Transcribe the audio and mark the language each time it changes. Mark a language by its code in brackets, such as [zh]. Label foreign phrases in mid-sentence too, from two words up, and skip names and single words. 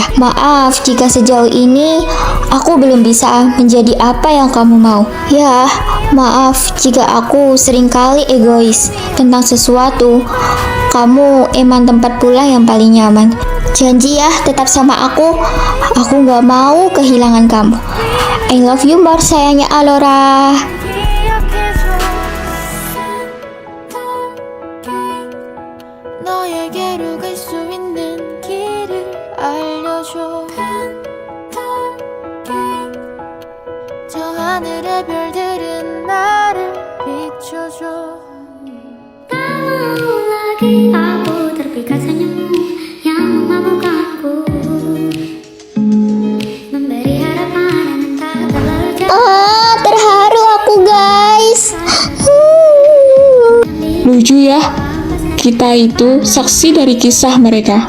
[id] Maaf jika sejauh ini aku belum bisa menjadi apa yang kamu mau. Ya, maaf jika aku seringkali egois tentang sesuatu. kamu emang tempat pulang yang paling nyaman. Janji ya, tetap sama aku. Aku gak mau kehilangan kamu. [en] I love you more [id] sayangnya Alora. [ko] 너에게로 갈 수 있는 길을 알려줘. 저 하늘의 별들은 나를 비춰줘. [id] Tahu lagi aku terpikat senyummu yang memabukkanku, memberi harapan yang tak terlalu jauh. Terharu aku guys. Lucu ya, kita itu saksi dari kisah mereka.